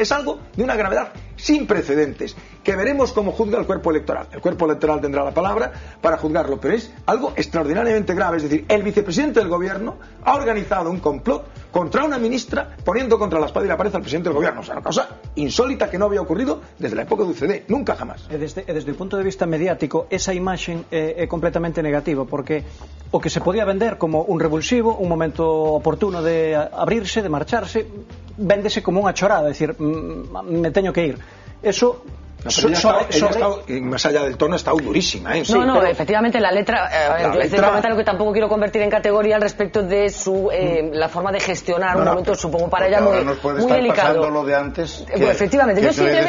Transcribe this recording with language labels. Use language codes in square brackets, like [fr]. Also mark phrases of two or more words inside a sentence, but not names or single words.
[es] Es algo de una gravedad sin precedentes, que veremos cómo juzga el cuerpo electoral. El cuerpo electoral tendrá la palabra para juzgarlo, pero es algo extraordinariamente grave. Es decir, el vicepresidente del gobierno ha organizado un complot contra una ministra, poniendo contra la espada y la pared al presidente del gobierno. O sea, una cosa insólita que no había ocurrido desde la época de UCD, nunca jamás. [gl] Desde o punto de vista mediático, esa imaxe é completamente negativa, porque o que se podía vender como un revulsivo, un momento oportuno de abrirse, de marcharse, véndese como unha chorada, é dicir, me teño que ir. [es] Eso... más allá del tono, ha estado durísima. Efectivamente la letra, es un comentario que tampoco quiero convertir en categoría al respecto de la forma de gestionar un momento, supongo para ella muy delicado. Pasando lo de antes, efectivamente, yo simplemente